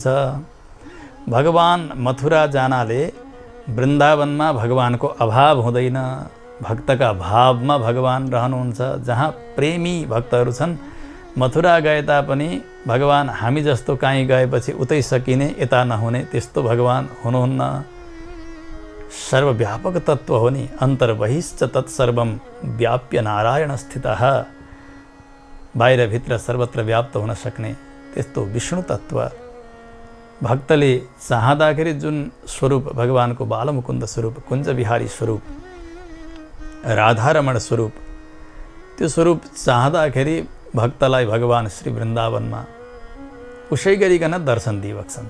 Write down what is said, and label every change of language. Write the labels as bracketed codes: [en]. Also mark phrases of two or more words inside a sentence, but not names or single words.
[ne] भगवान मथुरा जानाले वृन्दावनमा भगवानको अभाव हुँदैन, भक्तका भावमा भगवान रहनुहुन्छ। जहाँ प्रेमी भक्तहरू छन् मथुरा गए तापनि भगवान हामी जस्तो काहीँ गएपछि उतै सकिने यता नहुने त्यस्तो भगवान हुनुहुन्न। सर्वव्यापक तत्त्व हो नि, [sa] अन्तर्बहिश्च तत्सर्वं व्याप्य नारायण स्थितः। [ne] बाहिर भित्र सर्वत्र व्याप्त हुन सक्ने त्यस्तो विष्णु तत्त्व भक्तले चाहँदाखेरि जुन स्वरूप भगवानको बालमुकुन्द स्वरूप, कुञ्ज बिहारी स्वरूप, राधारमण स्वरूप, त्यो स्वरूप चाहँदाखेरि भक्तलाई भगवान श्री वृन्दावनमा उसै गरिकन दर्शन दिइबक्सन्छ।